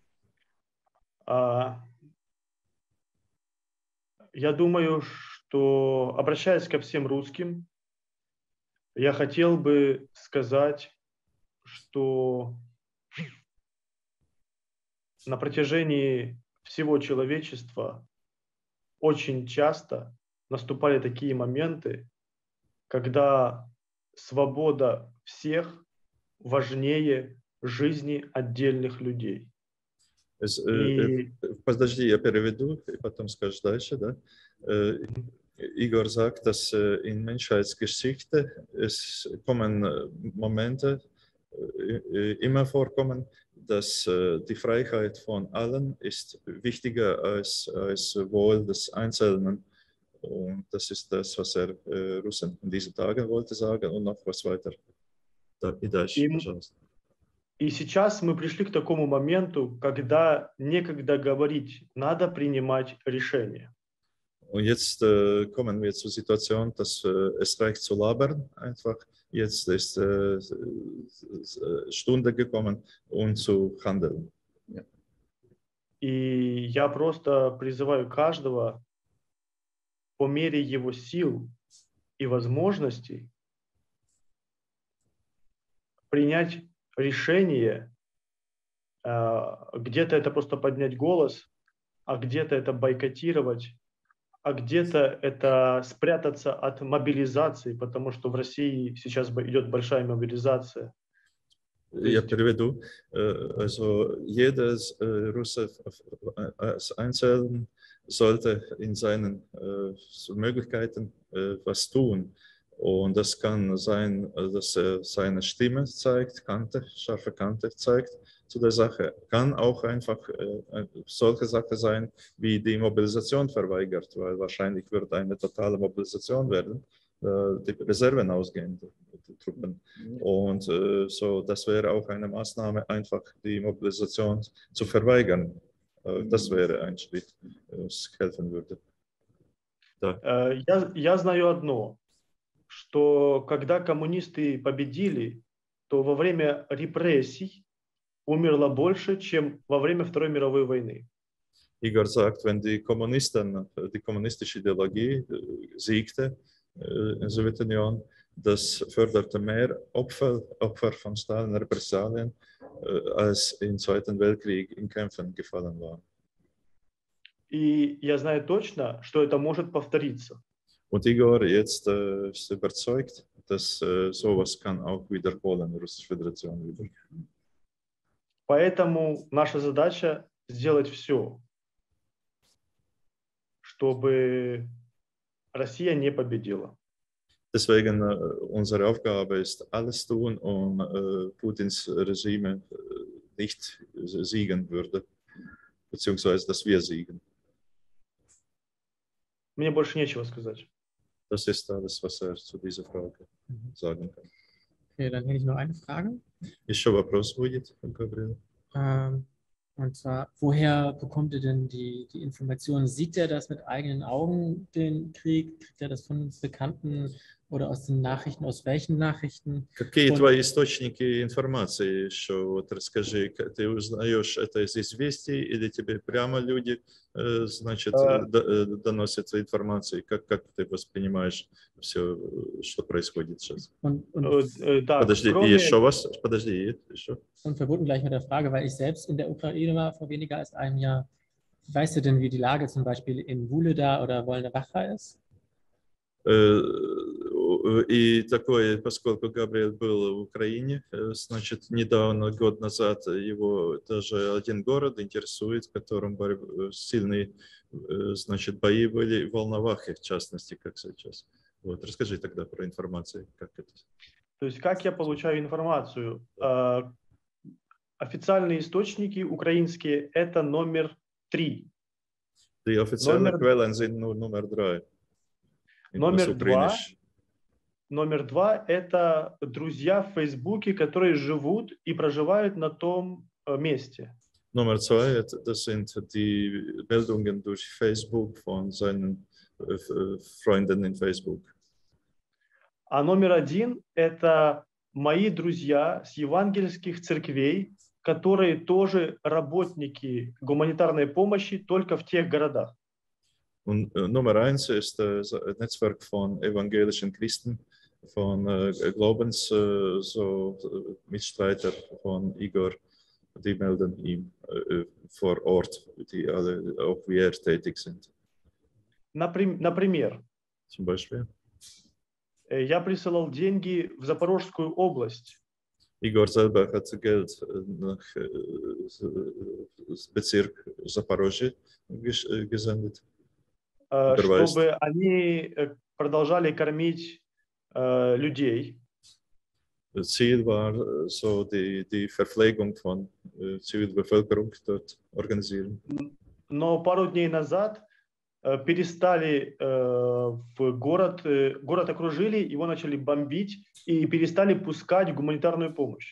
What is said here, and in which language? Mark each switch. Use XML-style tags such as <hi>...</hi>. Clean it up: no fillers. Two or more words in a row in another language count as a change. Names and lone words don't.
<ru>Я думаю, что, обращаясь ко всем русским, я хотел бы сказать, что на протяжении всего человечества очень часто наступали такие моменты, когда свобода всех важнее жизни отдельных людей. Подожди, я переведу, и потом скажешь дальше, да?</ru> <de>Igor sagt, dass in Menschheitsgeschichte es kommen Momente, immer vorkommen, dass die Freiheit von allen ist wichtiger als Wohl des Einzelnen. Und das ist das, was Russen in diesen Tagen wollte sagen und noch was weiter.</de> <ru>И дальше, пожалуйста. И сейчас мы пришли к такому моменту, когда некогда говорить, надо принимать решения.</ru> <de>Und jetzt kommen wir zur Situation, dass es reicht zu labern einfach. Jetzt ist Stunde gekommen, um zu handeln. Ja.</de> <ru>И я просто призываю каждого по мере его сил и возможностей принять решение. Где-то это просто поднять голос, а где-то это бойкотировать, а где-то это спрятаться от мобилизации, потому что в России сейчас идет большая мобилизация. Я переведу.</ru> <de>Also jeder Russe einzeln sollte in seinen Möglichkeiten was tun. Und das kann sein, dass er seine Stimme zeigt, scharfe Kante zeigt zu der Sache. Kann auch einfach solche Sache sein, wie die Mobilisation verweigert, weil wahrscheinlich wird eine totale Mobilisation werden, die Reserven ausgehen, die Truppen. Und so, das wäre auch eine Maßnahme, einfach die Mobilisation zu verweigern. Das wäre ein Schritt, was helfen würde.</de> <ru>Да. Я знаю одно, что когда коммунисты победили, то во время репрессий умерло больше, чем во время Второй мировой войны.</ru> <de>Igor sagt, wenn die kommunistische Ideologie siegte in der Sowjetunion, das förderte mehr Opfer von Stalin Repressalien, als im Zweiten Weltkrieg in Kämpfen gefallen waren.</de> <ru>И я знаю точно, что это может повториться.</ru> <de>Und Igor jetzt ist überzeugt, dass sowas kann auch wiederholen in der Russischen Föderation wieder.</de> <ru>Поэтому наша задача сделать все, чтобы Россия не победила.</ru> <de>Deswegen unsere Aufgabe ist, alles tun, Putins Regime nicht siegen würde, beziehungsweise dass wir siegen.</de> <ru>Мне больше нечего сказать.</ru> <de>Das ist alles, was zu dieser Frage sagen kann. Okay, dann hätte ich noch eine Frage.</de> <ru>Еще вопрос будет,</ru> <de>Gabriel? Und zwar, woher bekommt ihr denn die Informationen? Sieht er das mit eigenen Augen, den Krieg? Kriegt er das von Bekannten oder aus den Nachrichten? Aus welchen Nachrichten?</de> <ru>Какие твои источники информации еще? Вот расскажи, ты узнаешь это из известий или тебе прямо люди, значит, доносят информацию? Как ты воспринимаешь все, что происходит сейчас? Подожди, еще вас? Подожди, еще.</ru> <de>Und verbunden gleich mit der Frage, weil ich selbst in der Ukraine war vor weniger als einem Jahr. Weißt du denn, wie die Lage zum Beispiel in Wuhledar oder Wolne-Wacha ist?</de> <ru>И такое, поскольку Габриэль был в Украине, значит, недавно, год назад, его даже один город интересует, в котором сильные, значит, бои были в Волновахе, в частности, как сейчас. Вот, расскажи тогда про информацию, как это. То есть, как я получаю информацию? официальные источники украинские – это номер 3.</ru> <de>Die offiziellen</de> <ru>Номер-</ru> <de>Quellen sind nur Nummer 3.</de> <ru>Номер 2 – это друзья в Фейсбуке, которые живут и проживают на том месте.</ru> <de>Nummer 2, das sind die Meldungen durch Facebook von seinen Freunden in Facebook.</de> <ru>А номер 1 – это мои друзья с евангельских церквей, которые тоже работники гуманитарной помощи только в тех городах.</ru> <de>Und Nummer 1 ist das Netzwerk von evangelischen Christen, von Glaubens, so Mitstreiter von Igor, die melden ihm vor Ort, die alle auch wie er tätig sind.</de> <ru>Например,</ru> <de>Zum Beispiel.</de> <ru>я присылал деньги в Запорожскую область.</ru> <de>Igor selber hat Geld nach Bezirk Zaporozhye gesendet,</de> <ru>Чтобы они продолжали кормить людей.</ru> <de>Ziel war so die Verpflegung von Zivilbevölkerung dort organisieren.</de> <ru>Но пару дней назад перестали в город окружили, его начали бомбить и перестали пускать гуманитарную помощь.</ru>